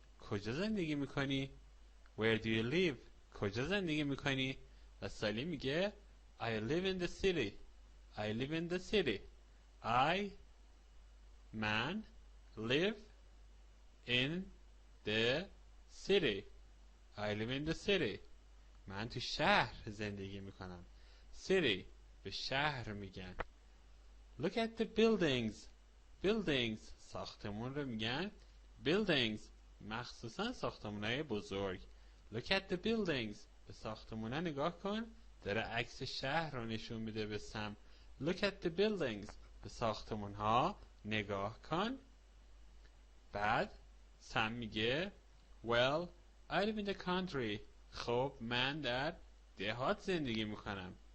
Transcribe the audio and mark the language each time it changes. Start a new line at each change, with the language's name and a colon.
Persian: کجا زندگی میکنی؟
English: Where do you live.
Persian: کجا زندگی میکنی؟ و سالی میگه
English: I live in the city. I live in the city. I live in the city. I live in the city.
Persian: من تو شهر زندگی میکنم. city به شهر میگن.
English: Look at the buildings.
Persian: ساختمون رو میگن buildings، مخصوصا ساختمونای بزرگ.
English: Look at the buildings.
Persian: به ساختمونا نگاه کن. داره عکس شهر رو نشون میده به سم.
English: Look at the buildings.
Persian: به ساختمون ها نگاه کن. بعد سم میگه
English: Well, I live in the country.
Persian: خب من در دهات زندگی میکنم.